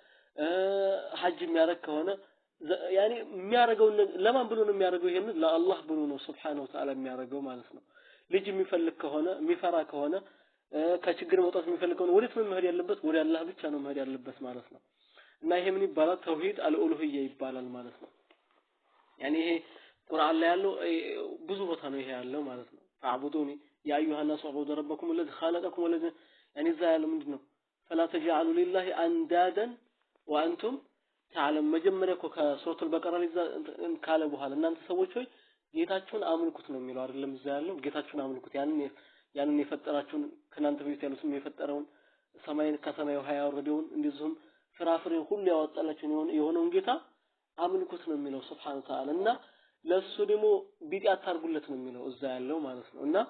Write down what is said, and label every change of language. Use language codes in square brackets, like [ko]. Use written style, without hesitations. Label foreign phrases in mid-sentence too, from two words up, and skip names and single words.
[am] ሐጅ የሚያረግ ከሆነ ያኔ የሚያረገው ለማን ብሎ ነው የሚያረገው ይሄን ለአላህ ብሎ ነው [ar] سبحانه وتعالى [am] የሚያረገው ማለት ነው ልጅ የሚፈልግ ከሆነ የሚፈራ ከሆነ ከችግር መውጣት የሚፈልግ ከሆነ ወዴት ነው መሄድ ያለበት ወደ አላህ ብቻ ነው መሄድ ያለበት ማለት ነው እና ይሄ ምን ይባላል [ar] توحيد الألوهية [am] ይባላል ማለት ነው ያኔ ይሄ ቁርአን ላይ ያለው ብዙ ቦታ ነው ይሄ ያለው ማለት ነው [ar] اعبدوني يا أيها الناس اعبدوا ربكم الذي خلقكم والذي [am] ያኔ እዛ ያለው ምንድነው فلا [ar] تجعلوا لله اندادا وانتم تعلم [am] መጀመሪያ ከሱረቱል በቀራ ላይ ካለ በኋላ እናንተ ሰዎች ሆይ ጌታችሁን አምልኩት ነው የሚለው አይደለም እዛ ያለው ጌታችሁን አምልኩት ያንን የፈጠራችሁን ከናንተ በፊት ያሉትን የፈጠረውን ሰማይን ከሰማዩ ያወረደውን እንደዚሁም ፍራፍሬን ሁሉ ያወጣላችሁ የሆነውን ጌታ አምልኩት ነው የሚለው [ar] سبحانه وتعالى [am] እና ለሱ ደግሞ ቢጤ አታርጉለት ነው የሚለው እዛ ያለው ማለት ነው እና